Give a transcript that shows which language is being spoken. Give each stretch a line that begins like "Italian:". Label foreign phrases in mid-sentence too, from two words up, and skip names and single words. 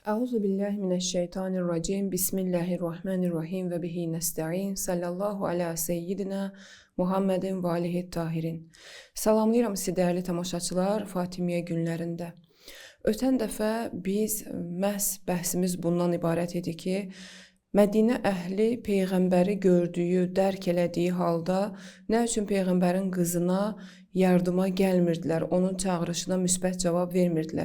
Arabic: أعوذ بالله من الشيطان الرجيم. بسم الله الرحمن الرحيم وبه نستعين. صلى الله على سيدنا محمد وآله الطاهرين.
Azerbaijani: Salamlayıram sizi dəyərli tamaşaçılar Fatimiyyə günlərində. Ötən dəfə biz məhz bəhsimiz bundan ibarət idi ki, Mədinə əhli peyğəmbəri gördüyü, dərk elədiyi halda nə üçün peyğəmbərin qızına yardıma gəlmirdilər, onun çağırışına müsbət cavab vermirdilər.